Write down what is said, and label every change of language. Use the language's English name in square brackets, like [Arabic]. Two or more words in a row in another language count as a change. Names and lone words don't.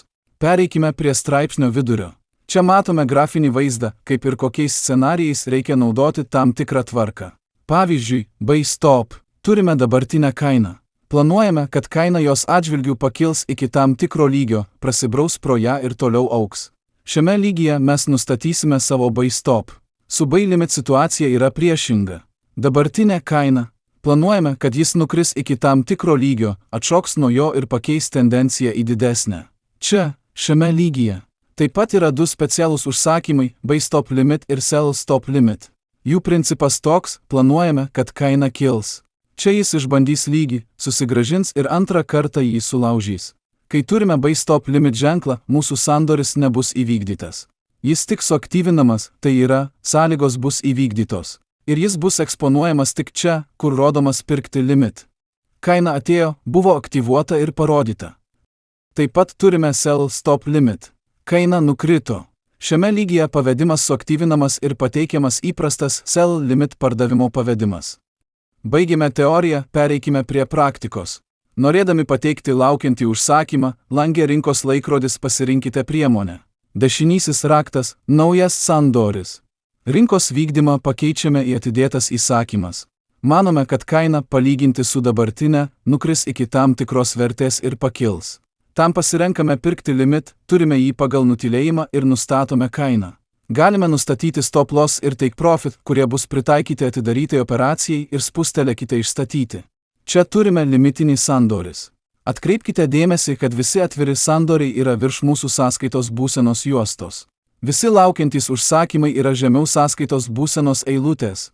[Lithuanian] Pereikime prie straipsnio vidurio. Čia matome grafinį vaizdą, kaip ir kokiais scenarijais reikia naudoti tam tikrą tvarką. Pavyzdžiui, [English] buy stop. [Lithuanian] Turime dabartinę kainą. Planuojame, kad kaina jos atžvilgių pakils iki tam tikro lygio, prasibraus pro ją ir toliau augs. Šiame lygyje mes nustatysime savo [English] buy stop. [Lithuanian] Su [English] buy limit [Lithuanian] situacija yra priešinga. Dabartinė kaina. Planuojame, kad jis nukris iki tam tikro lygio, atšoks nuo jo ir pakeis tendenciją į didesnę. Čia, šiame lygyje. Taip pat yra du specialūs užsakymai – [English] buy stop limit ir sell stop limit. [Lithuanian] Jų principas toks – planuojame, kad kaina kils. Čia jis išbandys lygį, susigrąžins ir antrą kartą jį sulaužys. Kai turime [English] buy stop limit [Lithuanian] ženklą, mūsų sandoris nebus įvykdytas. Jis tik suaktyvinamas, tai yra, sąlygos bus įvykdytos. Ir jis bus eksponuojamas tik čia, kur rodomas pirkti limit. Kaina atėjo, buvo aktyvuota ir parodyta. Taip pat turime [English] sell stop limit. [Lithuanian] Kaina nukrito. Šiame lygyje pavedimas suaktyvinamas ir pateikiamas įprastas [English] sell limit [Lithuanian] pardavimo pavedimas. Baigėme teoriją, pereikime prie praktikos. Norėdami pateikti laukiantį užsakymą, lange rinkos laikrodis pasirinkite priemonę. Dešinysis raktas – naujas sandoris. Rinkos vykdymą pakeičiame į atidėtas įsakymas. Manome, kad kaina, palyginti su dabartinė, nukris iki tam tikros vertės ir pakils. Tam pasirenkame pirkti limit, turime jį pagal nutylėjimą ir nustatome kainą. Galime nustatyti [English] stop loss [Lithuanian] ir [English] take profit, [Lithuanian] kurie bus pritaikyti atidarytai operacijai ir spustelėkite išstatyti. Čia turime limitinį sandoris. Atkreipkite dėmesį, kad visi atviri sandoriai yra virš mūsų sąskaitos būsenos juostos. Visi laukiantys užsakymai yra žemiau sąskaitos būsenos eilutės.